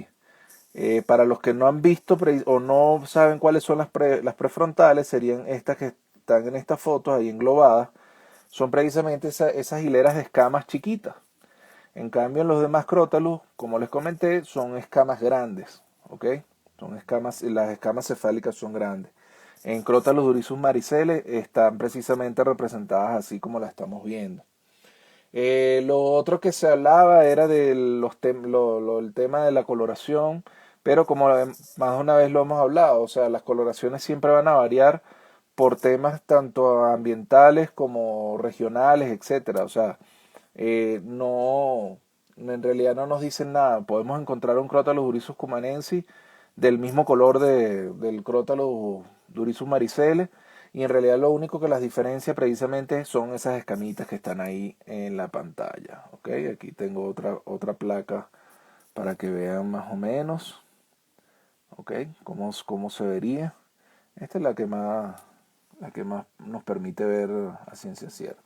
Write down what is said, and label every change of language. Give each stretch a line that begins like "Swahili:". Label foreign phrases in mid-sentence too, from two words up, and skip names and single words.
Spanish: Para los que no han visto o no saben cuáles son las prefrontales, serían estas que están en estas fotos ahí englobadas, son precisamente esas hileras de escamas chiquitas. En cambio, en los demás crótalos, como les comenté, son escamas grandes, ¿ok? Son escamas, las escamas cefálicas son grandes. En Crotalus durisus maricele están precisamente representadas así como la estamos viendo. Lo otro que se hablaba era del el tema de la coloración, pero como más de una vez lo hemos hablado, o sea, las coloraciones siempre van a variar por temas tanto ambientales como regionales, etcétera. O sea, no, en realidad no nos dicen nada. Podemos encontrar un Crotalus durisus cumanensis del mismo color del Crotalus durisus maricele, y en realidad lo único que las diferencia precisamente son esas escamitas que están ahí en la pantalla. ¿Ok? Aquí tengo otra placa para que vean más o menos. ¿Ok? Cómo se vería. Esta es la que más nos permite ver a ciencia cierta.